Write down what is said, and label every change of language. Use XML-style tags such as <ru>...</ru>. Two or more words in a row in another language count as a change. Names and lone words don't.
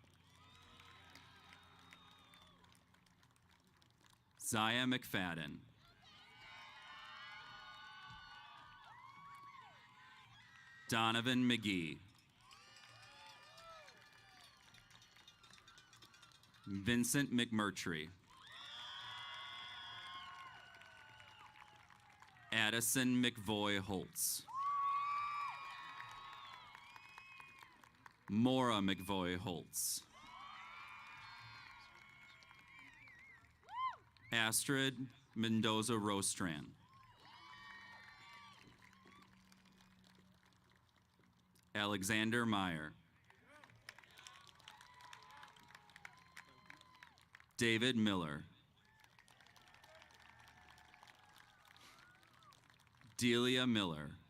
<en>Zaya McFadden. Donovan McGee. Vincent McMurtry. Addison McVoy Holtz. Maura McVoy Holtz. Astrid Mendoza Rostran. Alexander Meyer. David Miller. Delia Miller.</en>